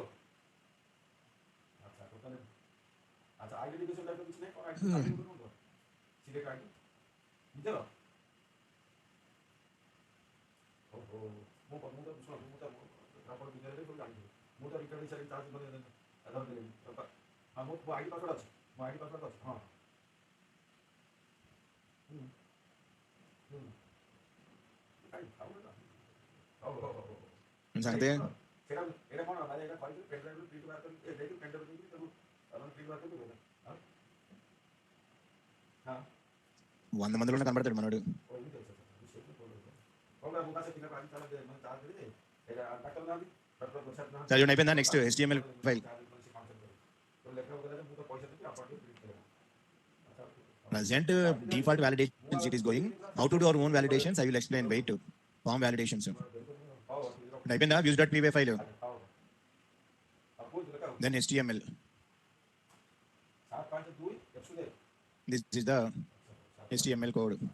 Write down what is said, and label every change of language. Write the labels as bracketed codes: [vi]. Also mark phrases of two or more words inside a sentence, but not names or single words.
[or] ଆଚ୍ଛା ଟୋଟାଲି ଆଚ୍ଛା [en] identification type [or] କିଛି ନାହିଁ କ'ଣ ଆଇଡେଣ୍ଟି କ'ଣ [en] select ID [or] ନିଜର ଓହୋ ମୁଁ ତ ଶୁଣ ମୁଁ ତ ଆପଣ ଦୁନିଆରେ ସବୁ ଜାଣିଥିଲି ମୁଁ ତ ରିଟାର୍ଡ଼ ହିସାବରେ ଚାର୍ଜ ଧରିଦେଲି ହଁ ମୋ [en] ID password [or] ଅଛି ମୋ [en] ID password [or] ଅଛି ହଁ [te] सांगते వంద మందిలో కనబడతాడు మనోడు. చదివి అయిపోయిందా? [en] next HTML file. Present default validations it is going. How to do our own validations I will explain. Wait. Form validations. [te] అయిపోయిందా? [en] views.py file. Then HTML. This is the HTML code.